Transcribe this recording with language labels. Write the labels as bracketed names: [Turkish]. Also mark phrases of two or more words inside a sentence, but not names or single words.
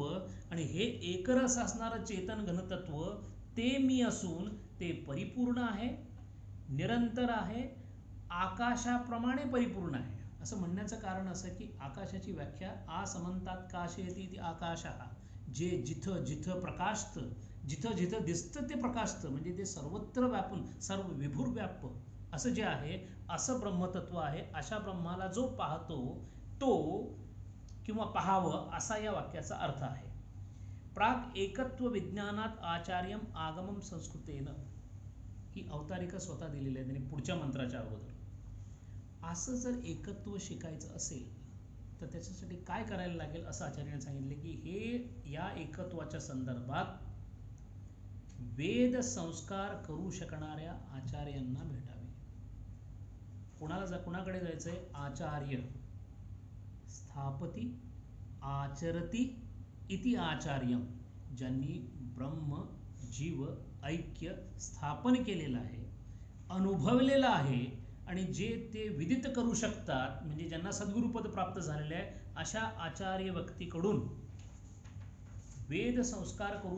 [Marathi] आणि हे एकरस असणारं चेतन घनतत्व ते मी असून ते परिपूर्ण आहे, निरंतर आहे, आकाशाप्रमाणे परिपूर्ण आहे. असं म्हणण्याचं कारण असं की आकाशाची व्याख्या [Sanskrit] आसमंतात काशयति इति आकाशः, [Marathi] जे जिथं जिथं प्रकाशतं, जिथं जिथं दिसतं ते प्रकाशतं, म्हणजे ते सर्वत्र व्यापून सर्व विभुर व्याप असं जे आहे, असं ब्रह्मतत्व आहे. अशा ब्रह्माला जो पाहतो तो किंवा पाहावं असा या वाक्याचा अर्थ आहे. [Sanskrit] प्राग एकत्व विज्ञानात आचार्यम आगमम संस्कृतेन, [Marathi] ही अवतारिका स्वतः दिलेली आहे त्यांनी पुढच्या मंत्राच्या अगोदर. असं जर एकत्व शिकायचं असेल तर त्याच्यासाठी काय करायला लागेल असं आचार्याने सांगितले की हे या एकत्वाच्या संदर्भात वेद संस्कार करू शकणाऱ्या आचार्यांना भेटावे. कुणाकडे जायचंय. [Sanskrit] आचार्य स्थापती आचरती इति आचार्यम, [Marathi] ज्यांनी ब्रह्म जीव ऐक्य स्थापन केलेलं आहे, अनुभवलेलं आहे आणि जे ते विदित करू शकतात, म्हणजे ज्यांना सद्गुरुपद प्राप्त झालेले आहे, अशा आचार्य व्यक्तीकडून वेद संस्कार करू